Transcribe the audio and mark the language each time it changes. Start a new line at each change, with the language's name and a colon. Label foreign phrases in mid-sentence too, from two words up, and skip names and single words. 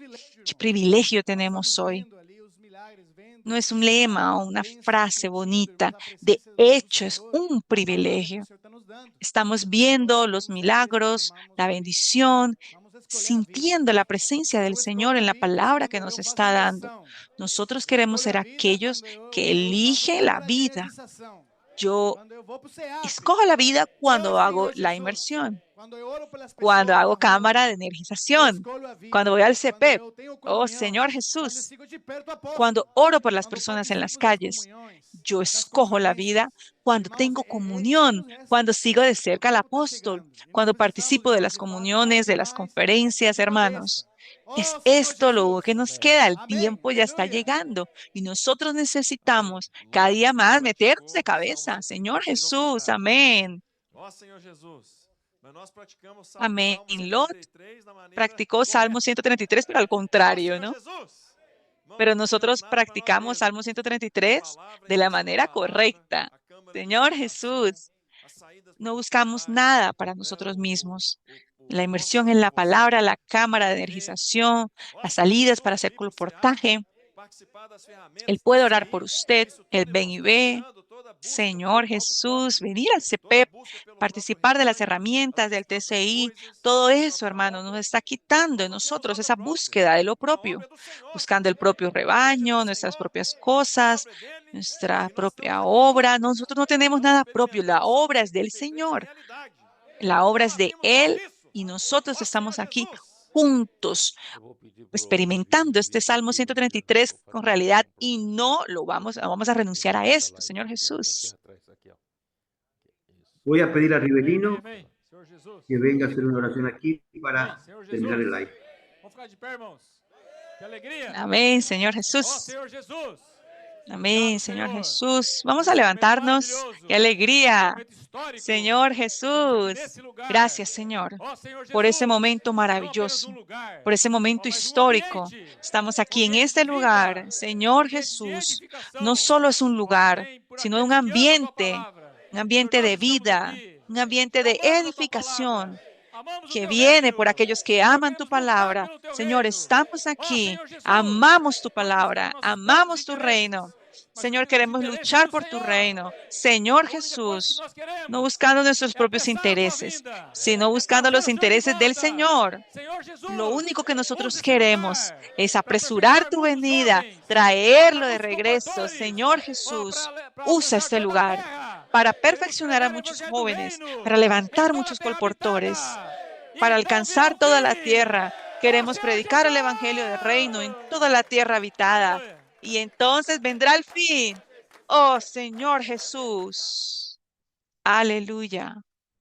Spanish: Qué privilegio tenemos hoy. No es un lema o una frase bonita. De hecho, es un privilegio. Estamos viendo los milagros, la bendición, sintiendo la presencia del Señor en la palabra que nos está dando. Nosotros queremos ser aquellos que eligen la vida. Yo
Portuguese: Quando eu vou pro CEAP,
Spanish: escojo la vida cuando
Portuguese: oh,
Spanish: hago
Portuguese: Senhor
Spanish: la
Portuguese: Jesus,
Spanish: inmersión,
Portuguese: quando eu oro pelas
Spanish: cuando
Portuguese: pessoas
Spanish: hago
Portuguese: na
Spanish: cámara
Portuguese: rua,
Spanish: de
Portuguese: eu
Spanish: energización,
Portuguese: escolho a vida.
Spanish: cuando voy al
Portuguese: Quando
Spanish: CPEP.
Portuguese: eu tenho
Spanish: Oh,
Portuguese: comunhão,
Spanish: Señor
Portuguese: quando eu
Spanish: Jesús,
Portuguese: sigo de perto o apóstolo,
Spanish: cuando oro por las
Portuguese: quando
Spanish: personas en las
Portuguese: participo das
Spanish: calles,
Portuguese: comunhões,
Spanish: yo
Portuguese: das
Spanish: escojo la
Portuguese: conferências.
Spanish: vida cuando
Portuguese: Irmãos,
Spanish: tengo
Portuguese: é isso que
Spanish: comunión,
Portuguese: nos resta.
Spanish: cuando sigo de cerca al
Portuguese: O tempo tá
Spanish: apóstol,
Portuguese: chegando. E nós
Spanish: cuando
Portuguese: precisamos,
Spanish: participo de
Portuguese: irmãos,
Spanish: las
Portuguese: de fato,
Spanish: comuniones,
Portuguese: mais e
Spanish: de las
Portuguese: mais
Spanish: conferencias,
Portuguese: de
Spanish: hermanos.
Portuguese: cabeça.
Spanish: Es
Portuguese: Oh, Senhor
Spanish: esto lo
Portuguese: Jesus.
Spanish: que nos Amén. queda. El
Portuguese: Amém.
Spanish: tiempo ya está
Portuguese: Aleluia.
Spanish: llegando y nosotros necesitamos cada día más meternos de cabeza. Señor Jesús, amén.
Portuguese: Ó Senhor Jesus. Mas nós praticamos
Spanish: Amén.
Portuguese: Salmo
Spanish: Lot
Portuguese: 133 da maneira
Spanish: practicó Salmo
Portuguese: correta.
Spanish: 133, pero al
Portuguese: Ó
Spanish: contrario,
Portuguese: Senhor
Spanish: ¿no?
Portuguese: Jesus. Irmãos,
Spanish: Pero
Portuguese: não queremos
Spanish: nosotros
Portuguese: nada para nós
Spanish: practicamos
Portuguese: mesmos.
Spanish: Salmo
Portuguese: A
Spanish: 133
Portuguese: palavra,
Spanish: de la
Portuguese: entrada da
Spanish: manera
Portuguese: palavra,
Spanish: correcta.
Portuguese: a câmara de
Spanish: Señor
Portuguese: energização,
Spanish: Jesús,
Portuguese: as saídas para
Spanish: no
Portuguese: o
Spanish: buscamos
Portuguese: hospitais,
Spanish: nada para
Portuguese: né,
Spanish: nosotros mismos. La
Portuguese: o nosso
Spanish: inmersión
Portuguese: amor
Spanish: en
Portuguese: por
Spanish: la palabra,
Portuguese: você,
Spanish: la
Portuguese: seu
Spanish: cámara de
Portuguese: poder ver.
Spanish: energización,
Portuguese: Ó
Spanish: las
Portuguese: Senhor
Spanish: salidas para
Portuguese: Jesus,
Spanish: hacer
Portuguese: ir pro CEAP,
Spanish: colportaje.
Portuguese: participar das ferramentas
Spanish: Él
Portuguese: da
Spanish: puede orar por
Portuguese: CI,
Spanish: usted,
Portuguese: isso
Spanish: el
Portuguese: tudo,
Spanish: ven
Portuguese: irmãos,
Spanish: y
Portuguese: está
Spanish: ve.
Portuguese: tirando toda a busca
Spanish: Señor
Portuguese: pelo algo
Spanish: Jesús,
Portuguese: próprio,
Spanish: venir al
Portuguese: toda a
Spanish: CPEP,
Portuguese: busca pelo próprio
Spanish: participar de las
Portuguese: rebanho,
Spanish: herramientas
Portuguese: as
Spanish: del
Portuguese: próprias
Spanish: TCI,
Portuguese: coisas, a
Spanish: todo
Portuguese: nossa
Spanish: eso,
Portuguese: própria
Spanish: hermano, nos
Portuguese: obra.
Spanish: está quitando de
Portuguese: Nós não temos
Spanish: nosotros
Portuguese: obra
Spanish: esa
Portuguese: própria,
Spanish: búsqueda de lo
Portuguese: a obra
Spanish: propio,
Portuguese: é do Senhor.
Spanish: buscando el propio
Portuguese: A igreja é do
Spanish: rebaño, nuestras
Portuguese: Senhor,
Spanish: propias
Portuguese: a
Spanish: cosas,
Portuguese: obra é dele,
Spanish: nuestra
Portuguese: e nós estamos
Spanish: propia
Portuguese: aqui,
Spanish: obra. Nosotros no tenemos
Portuguese: estamos
Spanish: nada propio, la
Portuguese: experimentando o Salmo
Spanish: obra es del
Portuguese: 133 na
Spanish: Señor,
Portuguese: realidade.
Spanish: la obra
Portuguese: Então
Spanish: es
Portuguese: nós
Spanish: de
Portuguese: temos
Spanish: Él
Portuguese: compromisso.
Spanish: y nosotros
Portuguese: Ó Senhor
Spanish: estamos aquí
Portuguese: Jesus,
Spanish: juntos
Portuguese: Eu vou pedir pro
Spanish: experimentando este
Portuguese: Vitor
Spanish: Salmo
Portuguese: aqui,
Spanish: 133
Portuguese: vou
Spanish: con
Portuguese: fazer uma
Spanish: realidad
Portuguese: oração por
Spanish: y no lo vamos a renunciar a
Portuguese: essa
Spanish: esto,
Portuguese: live
Spanish: Señor
Portuguese: aqui, ó. Vem aqui
Spanish: Jesús.
Portuguese: atrás, aqui, ó. Isso.
Spanish: Voy a pedir a
Portuguese: Amém,
Spanish: Rivelino
Portuguese: amém. Senhor Jesus.
Spanish: que venga a hacer una oración aquí
Portuguese: Amém.
Spanish: para
Portuguese: Senhor
Spanish: terminar el
Portuguese: Jesus.
Spanish: live.
Portuguese: Vamos ficar de pé, irmãos. Que alegria.
Spanish: Amén, Señor
Portuguese: Ó
Spanish: Jesús.
Portuguese: Senhor Jesus.
Spanish: Amén,
Portuguese: Obrigado,
Spanish: Señor
Portuguese: Senhor.
Spanish: Jesús. Vamos
Portuguese: Por
Spanish: a
Portuguese: esse momento
Spanish: levantarnos.
Portuguese: maravilhoso.
Spanish: ¡Qué alegría!
Portuguese: Momento histórico.
Spanish: Señor
Portuguese: Estamos aqui
Spanish: Jesús.
Portuguese: nesse lugar.
Spanish: Gracias, Señor,
Portuguese: Ó Senhor
Spanish: por ese
Portuguese: Jesus.
Spanish: momento
Portuguese: Não apenas
Spanish: maravilloso,
Portuguese: lugar,
Spanish: por ese
Portuguese: ó,
Spanish: momento
Portuguese: mas
Spanish: histórico.
Portuguese: ambiente.
Spanish: Estamos aquí en
Portuguese: Ambiente
Spanish: este
Portuguese: de
Spanish: lugar.
Portuguese: vida,
Spanish: Señor
Portuguese: ambiente de
Spanish: Jesús,
Portuguese: edificação.
Spanish: no solo es un
Portuguese: Ó,
Spanish: lugar,
Portuguese: amém, por
Spanish: sino un
Portuguese: aqueles que amam a tua
Spanish: ambiente,
Portuguese: palavra.
Spanish: un
Portuguese: Senhor,
Spanish: ambiente
Portuguese: nós
Spanish: de
Portuguese: estamos
Spanish: vida,
Portuguese: aqui.
Spanish: un ambiente de
Portuguese: Amamos a tua
Spanish: edificación
Portuguese: palavra. Amamos o
Spanish: que
Portuguese: teu
Spanish: viene
Portuguese: reino.
Spanish: por aquellos que
Portuguese: Nós
Spanish: aman tu
Portuguese: queremos lutar
Spanish: palabra.
Portuguese: pelo teu
Spanish: Señor,
Portuguese: reino.
Spanish: estamos
Portuguese: Ó
Spanish: aquí,
Portuguese: Senhor Jesus.
Spanish: amamos tu
Portuguese: Não buscamos
Spanish: palabra,
Portuguese: nossos próprios
Spanish: amamos tu
Portuguese: interesses,
Spanish: reino.
Portuguese: mas
Spanish: Señor,
Portuguese: os
Spanish: queremos
Portuguese: interesses
Spanish: luchar
Portuguese: do
Spanish: por tu
Portuguese: Senhor.
Spanish: reino. Señor
Portuguese: A única coisa que
Spanish: Jesús,
Portuguese: nós queremos
Spanish: no buscando nuestros
Portuguese: é
Spanish: propios
Portuguese: apressar a tua
Spanish: intereses,
Portuguese: vinda,
Spanish: sino
Portuguese: é
Spanish: buscando los
Portuguese: trazer o Senhor de
Spanish: intereses del
Portuguese: volta.
Spanish: Señor.
Portuguese: Senhor Jesus,
Spanish: Lo único que nosotros
Portuguese: usa esse
Spanish: queremos
Portuguese: lugar
Spanish: es
Portuguese: para
Spanish: apresurar
Portuguese: aperfeiçoar
Spanish: tu
Portuguese: muitos
Spanish: venida,
Portuguese: jovens,
Spanish: traerlo
Portuguese: para
Spanish: de
Portuguese: muitos
Spanish: regreso.
Portuguese: compadores,
Spanish: Señor
Portuguese: ó,
Spanish: Jesús,
Portuguese: para
Spanish: usa
Portuguese: alcançar
Spanish: este
Portuguese: toda a
Spanish: lugar
Portuguese: terra.
Spanish: para
Portuguese: Queremos
Spanish: perfeccionar a
Portuguese: pregar o
Spanish: muchos
Portuguese: evangelho do
Spanish: jóvenes,
Portuguese: reino
Spanish: para
Portuguese: em
Spanish: levantar
Portuguese: toda a
Spanish: muchos
Portuguese: terra
Spanish: colportores,
Portuguese: habitada. E
Spanish: para
Portuguese: então virá
Spanish: alcanzar
Portuguese: o
Spanish: toda la
Portuguese: fim.
Spanish: tierra.
Portuguese: Ó
Spanish: Queremos
Portuguese: Senhor
Spanish: predicar el
Portuguese: Jesus!
Spanish: evangelio del reino en toda la tierra habitada.
Portuguese: Aleluia.
Spanish: Y entonces vendrá el fin. Oh Señor Jesús. Aleluya.